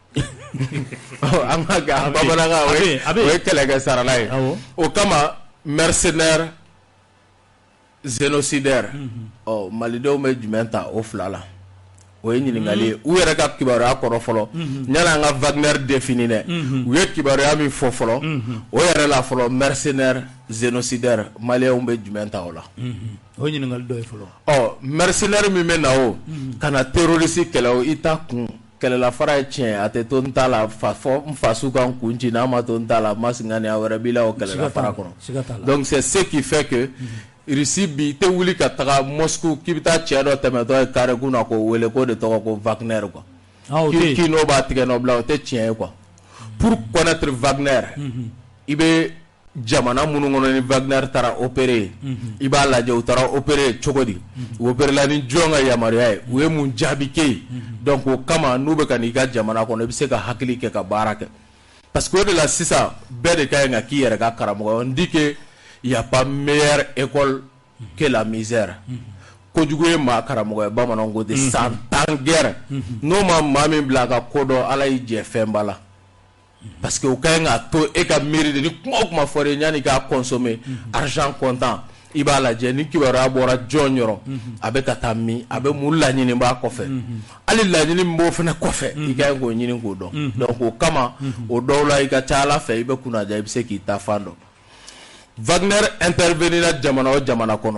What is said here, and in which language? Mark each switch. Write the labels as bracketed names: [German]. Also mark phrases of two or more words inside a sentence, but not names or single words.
[Bambara] an ka kɛ bamanankan o ye kɛlɛkɛ sarala ye o kama [French] mercenaire génocidaire [Bambara] malidenw bɛ jumɛn ta o fila la o ye ɲininkali ye u yɛrɛ ka kibaruya kɔrɔ fɔlɔ yani an ka Wagner défini dɛ u ye kibaruya min fɔ fɔlɔ o yɛrɛ la fɔlɔ [French] mercenaire génocidaire [Bambara] maliyɛnw bɛ jumɛn ta o la o ye ɲininkali dɔ ye fɔlɔ mercenaire min bɛ na o ka na terroriste kɛlɛ o i ta kun kɛlɛlafara ye tiɲɛ a tɛ to n ta la fɔ n faso kan kun ci n'a ma to n ta la masinganiya wɛrɛ b'i la o kɛlɛlafara kɔnɔ [French] donc c'est ce qui fait que [Bambara] Russie bi tɛ wuli ka taga Moscou k'i bɛ taa cɛ dɔ tɛmɛtɔ ye carré kun na k'o wele ko de tɔgɔ ko Wagner quoi k'i n'o b'a tigɛ nɔ bila o tɛ tiɲɛ ye quoi [French] pour connaître [Bambara] Wagner i bɛ jamana minnu kɔnɔ ni Wagner taara opérer i b'a lajɛ u taara opérer cogo di u opérer la ni jɔn ka yamaruya ye u ye mun jaabi kɛ ye donc o kama n'u bɛ ka n'i ka jamana kɔnɔ i bɛ se ka hakili kɛ ka baara kɛ [French] parce que [Bambara] o de la sisan bɛɛ de ka ɲi ka k'i yɛrɛ ka karamɔgɔ [French] on dit que il y a pas meilleure école que la misère [Bambara] kojugu ye maa karamɔgɔ ye bamananw ko ten san 10 guerre n'o ma maa min bila a ka ko dɔn ala y'i jɛ fɛnba la [French] parce que [Bambara] o ka ɲi k'a to e ka miiri de ni kuma o kuma fɔra e ɲani k'a consommer [French] argent comptant [Bambara] i b'a lajɛ ni kibaruya bɔra jɔn yɔrɔ a bɛ ka taa min a bɛ mun laɲini b'a kɔfɛ hali laɲini min b'o fana kɔfɛ i ka k'o ɲini k'o dɔn donc o kama o dɔw la i ka ca Ala fɛ i bɛ kunnaja i bɛ se k'i ta fan dɔn. Wagner intervenira jamana o jamana kɔnɔ